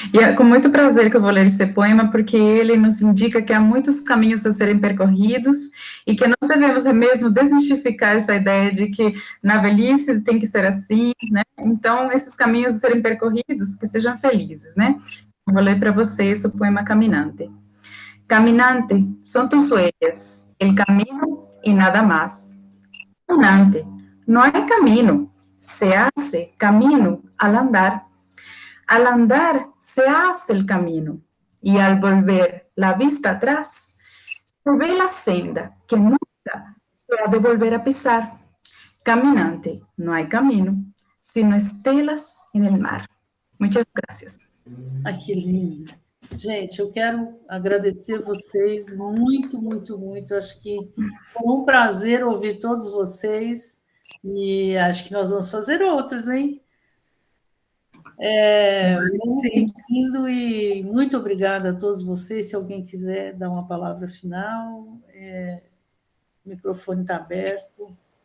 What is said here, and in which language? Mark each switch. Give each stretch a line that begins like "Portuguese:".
Portuguese: E é com muito prazer que eu vou ler esse poema, porque ele nos indica que há muitos caminhos a serem percorridos e que nós devemos mesmo desmistificar essa ideia de que na velhice tem que ser assim, né? Então, esses caminhos a serem percorridos, que sejam felizes, né? Eu vou ler para vocês o poema Caminante.
Spanish: Caminante, son tus huellas, el camino y nada más. Caminante, no hay camino, se hace camino al andar. Al andar se hace el camino y al volver la vista atrás, se ve la senda que nunca se ha de volver a pisar. Caminante, no hay camino, sino estelas en el mar. Muchas gracias.
Portuguese: Ah, que lindo. Gente, eu quero agradecer vocês muito, muito, muito. Acho que foi um prazer ouvir todos vocês e acho que nós vamos fazer outros, hein? Vamos seguindo e muito obrigada a todos vocês. Se alguém quiser dar uma palavra final, o microfone está aberto.